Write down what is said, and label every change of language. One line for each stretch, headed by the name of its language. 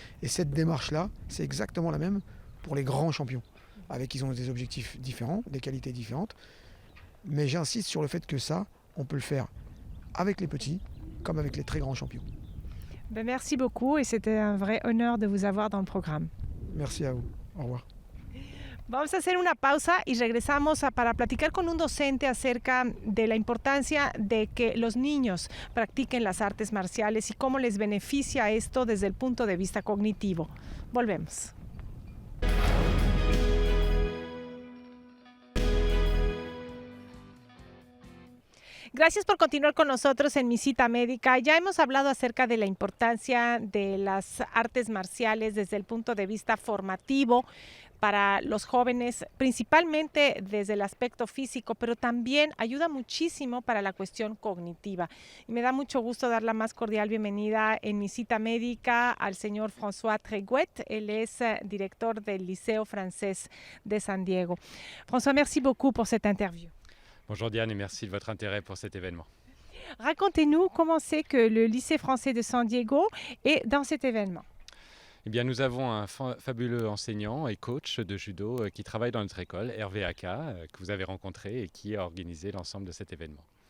French: Et cette démarche-là, c'est exactement la même pour les grands champions, avec ils ont des objectifs différents, des qualités différentes. Mais j'insiste sur le fait que ça, on peut le faire avec les petits comme avec les très grands champions. Merci beaucoup et c'était un vrai honneur de vous avoir dans le programme. Merci à vous. Au revoir.
Spanish: Vamos a hacer una pausa y regresamos para platicar con un docente acerca de la importancia de que los niños practiquen las artes marciales y cómo les beneficia esto desde el punto de vista cognitivo. Volvemos. Gracias por continuar con nosotros en Mi Cita Médica. Ya hemos hablado acerca de la importancia de las artes marciales desde el punto de vista formativo para los jóvenes, principalmente desde el aspecto físico, pero también ayuda muchísimo para la cuestión cognitiva. Y me da mucho gusto dar la más cordial bienvenida en Mi Cita Médica al señor François Tréguet. Él es director del Liceo Francés de San Diego.
French: François, merci beaucoup pour cette interview. Bonjour Diane et merci de votre intérêt pour cet événement. Racontez-nous comment c'est que le lycée français de San Diego est dans cet événement. Eh bien, nous avons un fabuleux enseignant et coach de judo qui travaille dans notre école, Hervé Aka, que vous avez rencontré et qui a organisé l'ensemble de cet événement.